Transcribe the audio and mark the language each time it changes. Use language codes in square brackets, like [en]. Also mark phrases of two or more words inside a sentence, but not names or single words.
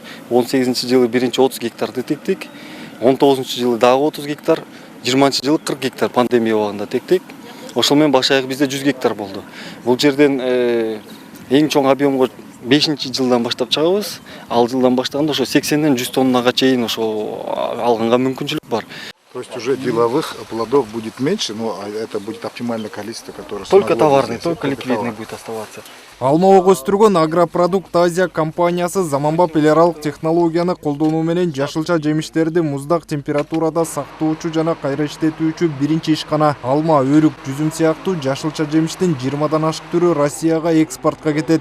[ky] 18 жылы биринчи 30 гектарды тектик. 19 жылы дагы 30 гектар, 20 жылы 40 гектар пандемия убагында тектик. Ошол менен баш аягы бизде 100 гектар болду. Бул жерден эң чоң объемго 5 жылдан баштап чыгабыз. Ал жылдан баштаганда ошо 80ден 100 тоннага чейин ошо алганга мүмкүнчүлүк бар. [ru] То есть уже деловых плодов будет меньше, но это будет оптимальное количество, которое... Только товарный, только ликвидный будет оставаться. [ky] Алмабак өстүргөн Агропродукт Азия компаниясы заманбап эл аралык технологияны колдонуу менен жашылча жемиштерди муздак температурада сактоочу жана кайра иштетүүчү биринчи ишкана. Алма, өрүк, жүзүм сыяктуу жашылча жемиштин 20дан ашык түрү Россияга экспортко кетет.